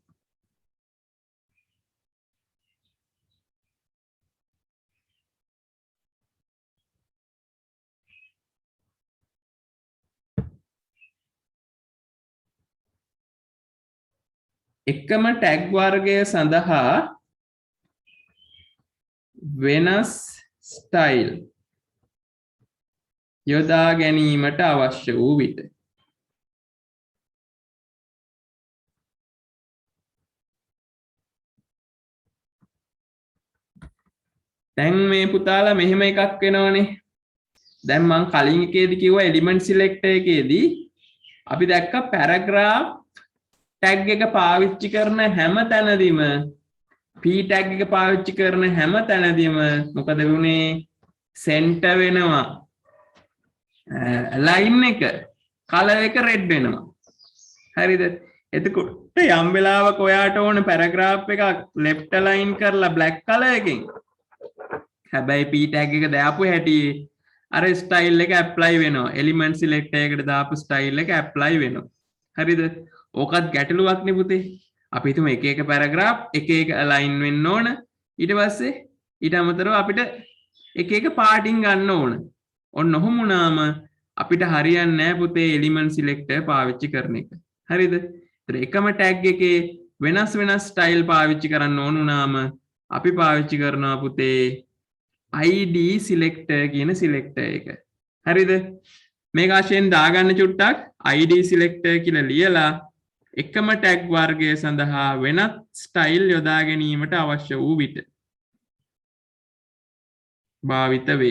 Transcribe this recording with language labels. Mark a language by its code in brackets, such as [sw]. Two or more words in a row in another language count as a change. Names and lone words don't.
[si] එකම ටැග් වර්ගය සඳහා වෙනස් ස්ටයිල් යොදා ගැනීමට අවශ්‍ය වූ විට දැන් මේ පුතාලා මෙහෙම එකක් වෙනවනේ දැන් මං කලින් එකේදී කිව්වා [en] element selector [si] එකේදී අපි දැක්ක [en] paragraph tag [si] එක පාවිච්චි කරන හැම තැනදීම [en] p tag [si] එක පාවිච්චි කරන හැම තැනදීම මොකද වුනේ center වෙනවා line එක color එක red වෙනවා හරිද එතකොට යම් වෙලාවක ඔයාට ඕන paragraph එකක් [en] left align [si] කරලා [en] black color [si] එකෙන් හැබැයි [en] p tag [si] එක දාපු හැටි අර style එක apply වෙනවා [en] element selector [si] එකට දාපු style එක apply වෙනවා හරිද ඕකත් ගැටලුවක් නේ පුතේ අපි හිතමු එක එක paragraph එක එක align වෙන්න ඕන ඊට පස්සේ ඊට අමතරව අපිට එක එක පාටින් ගන්න ඕන ඔන්න ඔහොම වුණාම අපිට හරියන්නේ නැහැ පුතේ [en] element selector [si] පාවිච්චි කරන එක හරිද ඒතර එකම tag එකේ වෙනස් වෙනස් ස්ටයිල් පාවිච්චි කරන්න ඕන වුණාම අපි පාවිච්චි කරනවා පුතේ [en] ID selector [si] කියන selector එක. හරිද? මේක වශයෙන් දාගන්න චුට්ටක් [en] ID selector [si] කියලා ලියලා එකම tag වර්ගය සඳහා වෙනත් ස්ටයිල් යොදා ගැනීමට අවශ්‍ය වූ විට භාවිත වේ.